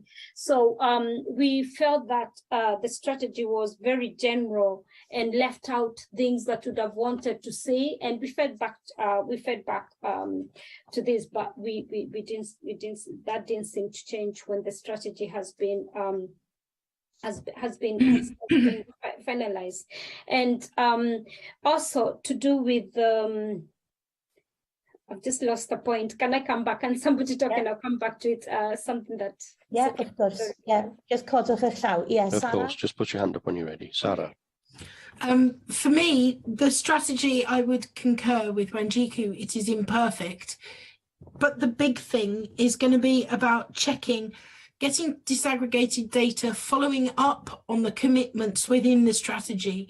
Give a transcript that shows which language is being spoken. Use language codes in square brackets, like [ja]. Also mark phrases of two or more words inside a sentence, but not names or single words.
[en] So we felt that the strategy was very general and left out things that would have wanted to see, and we fed back to this, but that didn't seem to change when the strategy has been finalized. And also to do with I've just lost the point. Can I come back? And somebody talking, I'll come back to it. Something that... Yeah, of course. Yeah, just [cy] codwch eich llaw. [en] Yes, of Sarah? course, just put your hand up when you're ready. Sarah. For me, the strategy, I would concur with Wanjiku, it is imperfect. But the big thing is going to be about checking, getting disaggregated data, following up on the commitments within the strategy.